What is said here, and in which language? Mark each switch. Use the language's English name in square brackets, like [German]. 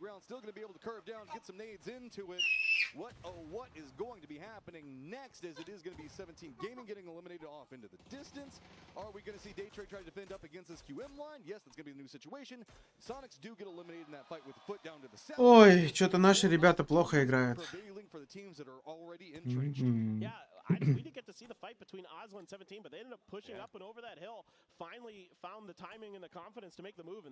[English] Still going to be able to curve down, get some nades into it. What is going to be happening next as it is going to be 17 Gaming getting eliminated off into the distance. Are we going to see Daytrade try to defend up against this QM line? Yes, that's going to be the new situation. Sonics do get eliminated in that fight with the Foot down to the south. [Russian] Ой, что-то наши ребята плохо играют. [English] Yeah, we didn't get to see the fight between Ozla and 17, but they ended up pushing up and over that hill. Finally found the timing and the confidence to make the move.